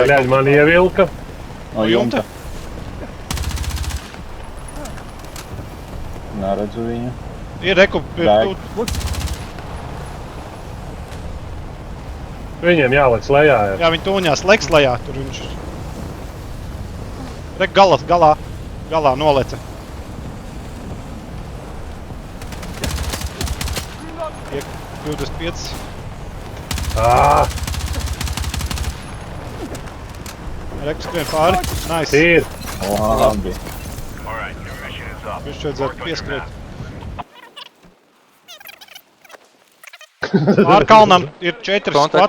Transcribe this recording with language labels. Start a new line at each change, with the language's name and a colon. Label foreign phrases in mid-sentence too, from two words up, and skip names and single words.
Latvian: Bļaļ, man ievilka. No jumta? Neredzu viņu. Ir reku. Deg. Viņiem jālec lejā. Jā, viņi tūņās leks lejā. Tur viņš ir. Reku galā noleca. Iek 25. Reku skrien pāri. Nice. Ir. Labi.
English: All right. Your mission is up.
Latvian: Viņš vajadzētu
English: Work on your
Latvian: pieskriet.
English: map.
Latvian: Pār kalnam ir 4 Kontakt.